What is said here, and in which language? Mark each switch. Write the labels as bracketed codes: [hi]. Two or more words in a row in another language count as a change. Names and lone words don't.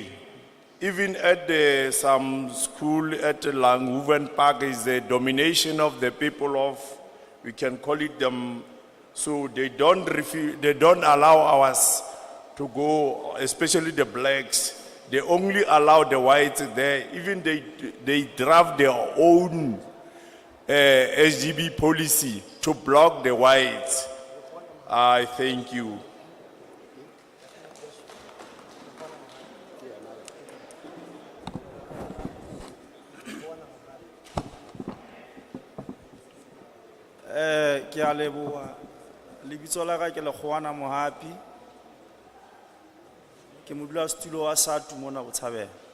[en] Even at some school at Langhoven Park is the domination of the people of, we can call it them, so they don't allow us to go, especially the blacks. They only allow the whites there. Even they draft their own SGB policy to block the whites. I thank you. [st] Ke a leboha lebitso la ka ke Lekgoana Mohapi ke modulasetulo wa SATU mona Botshabelo